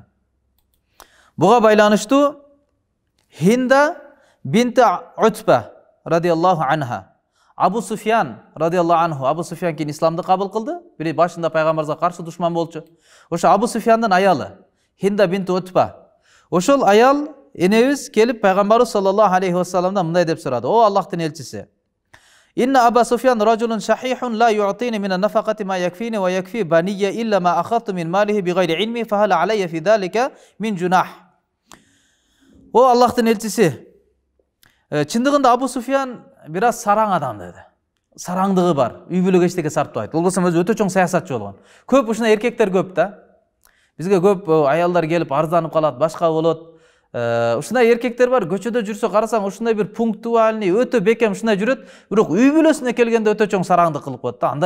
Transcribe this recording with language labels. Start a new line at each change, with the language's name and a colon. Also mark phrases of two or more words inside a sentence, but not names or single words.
Kyrgyz: Буга байланыштуу Хинда бинти Утба
Arabic: رضي الله عنها,
Kyrgyz: Абу Суфьян
Arabic: رضي الله عنه,
Kyrgyz: Абу Суфьян кийин исламды кабыл кылды, бир башында пайгамбарга каршы душман болчу. Ошо Абу Суфьяндын аялы Хинда бинти Утба. Ошол аял энебиз келип пайгамбарыбыз саллаллаху алейхи вассаламдан мындай деп сурады: "О Аллахтын элчиси,
Arabic: إن أبا سفيان رجل شحيح لا يعطيني من النفقة ما يكفيني ويكفي بنيّ إلا ما أخذت من ماله بغير علمه فهل علي في ذلك من جناح."
Kyrgyz: О Аллахтын элчиси, чындыгында Абу Суфьян бир аз сараң адам деди. Сараңдыгы бар, үй бүлөгө эчтеке сарптабайт. Болбосо өзү өтө чоң саясатчы болгон. Көп ушундай эркектер көп да. Бизге көп аялдар келип арызданып калат, башка болот. Ушундай эркектер бар, көчөдө жүрсө карасаң ушундай бир пунктуальный, өтө бекем ушундай жүрөт, бирок үй бүлөсүнө келгенде өтө чоң сараңдык кылып коет да.